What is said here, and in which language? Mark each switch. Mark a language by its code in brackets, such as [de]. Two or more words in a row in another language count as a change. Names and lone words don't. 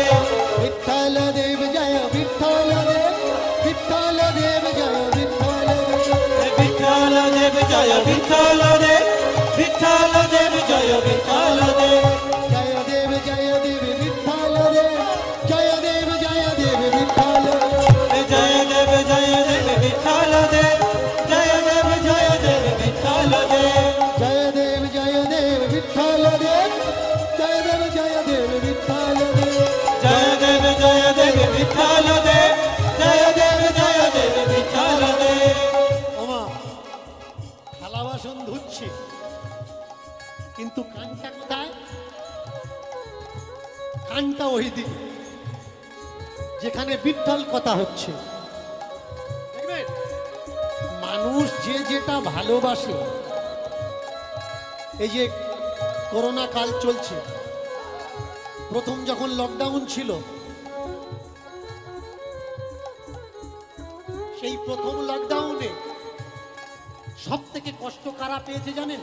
[mr] विठ्ठल देव जय विठ्ठल देव, विठ्ठल देव जय विठ्ठल देव, विठ्ठल देव जय विठ्ठल दे, विठ्ठल देव जय विठ्ठल दे, जय देव जय देव विठ्ठल देव, जय देव जय विठ्ठल देव जय देव विठ्ठल देव जय देव विठ्ठल देव जय देव विठ्ठल देव जय देव विठ्ठल देव जय देव विठ्ठल देव। [bn] ওমা থালা বাসন ধুচ্ছে কিন্তু কানটা কোথায়? কানটা ওই দিকে যেখানে বিঠ্ঠল কথা হচ্ছে। দেখবেন মানুষ যে যেটা ভালোবাসে, এই যে করোনা কাল চলছে, প্রথম যখন লকডাউন ছিল, সেই প্রথম লকডাউনে সব থেকে কষ্ট কারা পেয়েছে জানেন?